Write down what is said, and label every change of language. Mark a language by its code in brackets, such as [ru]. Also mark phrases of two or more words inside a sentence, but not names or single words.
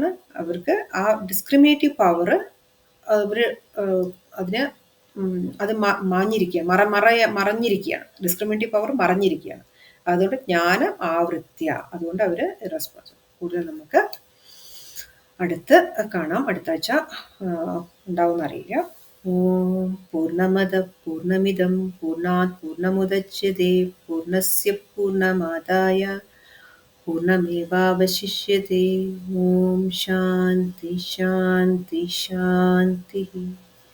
[ml] അവർക്ക് ആ [en] discriminative power [ml] അവർ അതിന് അത് മറഞ്ഞിരിക്കുകയാണ്. [en] discriminative power [ml] മറഞ്ഞിരിക്കുകയാണ്. അതുകൊണ്ട് ജ്ഞാനം ആവൃത്യ, അതുകൊണ്ട് അവർ ഇറസ്പോൺസിബിൾ. കൂടുതൽ നമുക്ക് അടുത്ത് കാണാം. അടുത്ത ആഴ്ച ഉണ്ടാവുമെന്ന് അറിയില്ല. [sa] ॐ पूर्णमदः पूर्णमिदं पूर्णात् पूर्णमुदच्यते पूर्णस्य पूर्णमादाय पूर्णमेवावशिष्यते। ॐ शान्ति शान्ति शान्तिः।